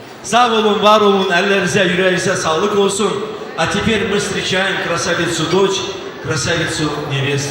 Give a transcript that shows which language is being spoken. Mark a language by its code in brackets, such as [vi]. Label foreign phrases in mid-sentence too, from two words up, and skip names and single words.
[tr] Sağ olun, var olun, ellerinize, yüreğinize sağlık olsun. [ru] А теперь мы встречаем красавицу дочь, красавицу невесту.